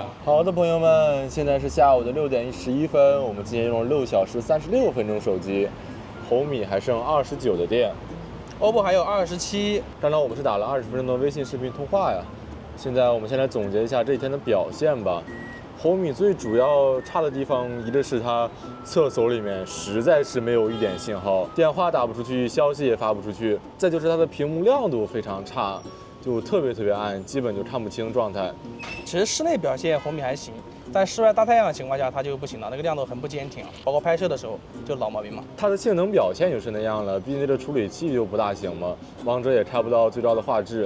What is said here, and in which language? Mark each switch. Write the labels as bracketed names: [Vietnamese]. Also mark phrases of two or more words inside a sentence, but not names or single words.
[Chinese] 好的，朋友們，現在是下午的6點11分，我們今天用了6小時36分鐘手機，紅米還剩29的電，OPPO 還有27。剛剛我們是打了20分鐘的微信視頻通話呀。現在我們先來總結一下這一天的表現吧。紅米最主要差的地方，一個是它廁所裡面實在是沒有一點信號，電話打不出去，消息也發不出去。再就是它的屏幕亮度非常差，就特別暗，基本就看不清狀態。其實室內表現紅米還行，在室外大太陽的情況下它就不行了，那個亮度很不堅挺啊，包括拍攝的時候就老毛病嘛。它的性能表現就是那樣了，畢竟這個處理器就不大行嘛，王者也開不到最高的畫質。